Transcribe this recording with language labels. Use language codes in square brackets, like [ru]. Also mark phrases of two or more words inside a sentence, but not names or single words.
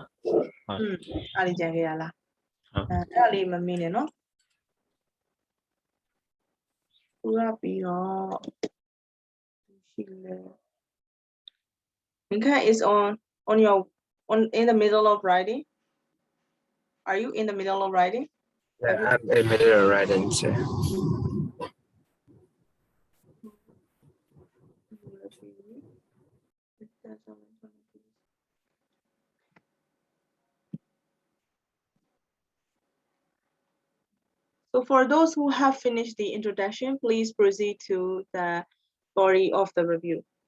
[my] အားလေးကြံခဲ့ရလား ဟုတ် အဲ့ဒါလေးမမင်းနဲ့နော်သူကပြီးတော့ရှိလဲ [en] Minka is on your in the middle of writing are you in the middle of writing Yeah, I'm in the middle of writing, Chair. So for those who have finished the introduction, please proceed to the body of the review.